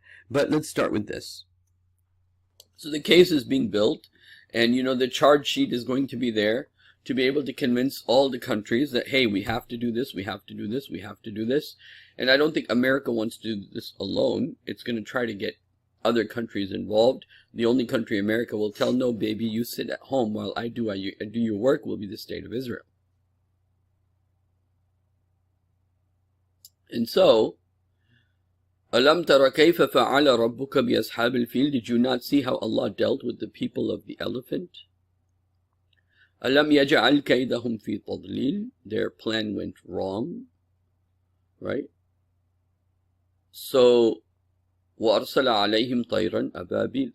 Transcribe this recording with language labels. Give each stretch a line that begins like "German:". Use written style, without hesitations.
English: But let's start with this. So the case is being built, and the charge sheet is going to be there to be able to convince all the countries that, hey, we have to do this, we have to do this, we have to do this. And I don't think America wants to do this alone. It's going to try to get other countries involved. The only country America will tell, no, baby, you sit at home while I do your work, will be the state of Israel. And so,
Arabic: أَلَمْ تَرَ كَيْفَ فَعَلَ رَبُّكَ بِأَصْحَابِ الْفِيلِ?
English: Did you not see how Allah dealt with the people of the elephant?
Arabic: أَلَمْ يَجْعَلْ كَيْدَهُمْ فِي تَضْلِيلٍ?
English: Their plan went wrong, right? So,
Arabic: وَأَرْسَلَ عَلَيْهِمْ طَيْرًا أَبَابِيلَ.